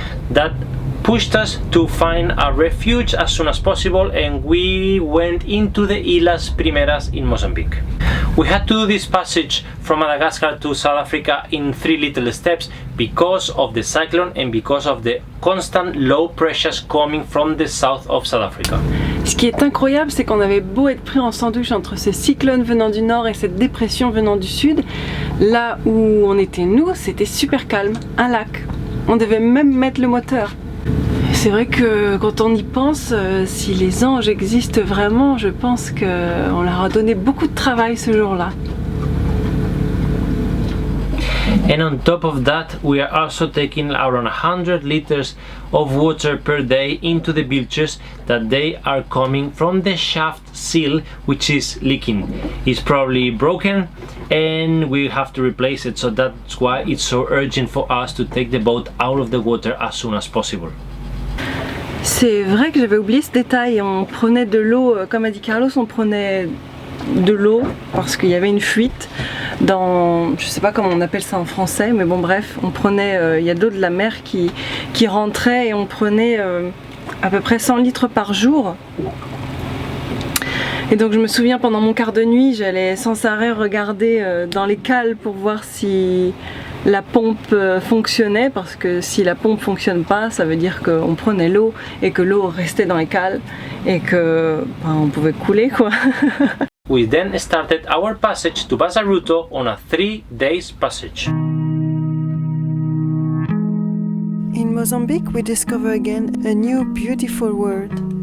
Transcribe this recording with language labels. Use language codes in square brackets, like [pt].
[en] That pushed us to find a refuge as soon as possible, and we went into the Ilhas Primeras in Mozambique. We had to do this passage from Madagascar to South Africa in 3 little steps because of the cyclone and because of the constant low pressures coming from the south of South Africa. [fr] Ce qui est incroyable, c'est qu'on avait beau être pris en sandwich entre ce cyclone venant du nord et cette dépression venant du sud, là où on était nous, c'était super calme, un lac. On devait même mettre le moteur. C'est vrai que quand on y pense, si les anges existent vraiment, je pense qu'on leur a donné beaucoup de travail ce jour-là. [en] And on top of that, we are also taking around 100 liters of water per day into the bilges that they are coming from the shaft seal, which is leaking. It's probably broken and we have to replace it, so that's why it's so urgent for us to take the boat out of the water as soon as possible. [fr] C'est vrai que j'avais oublié ce détail, on prenait de l'eau, comme a dit Carlos, on prenait de l'eau parce qu'il y avait une fuite dans, je sais pas comment on appelle ça en français, mais bon bref, on prenait, il y a de l'eau de la mer qui rentrait et on prenait à peu près 100 litres par jour. Et donc je me souviens pendant mon quart de nuit, j'allais sans arrêt regarder dans les cales pour voir si la pompe fonctionnait, parce que si la pompe fonctionne pas, ça veut dire qu'on prenait l'eau et que l'eau restait dans les cales et que on pouvait couler quoi. [en] We then started our passage to Bazaruto on a 3 days passage. In Mozambique we discover again a new beautiful world.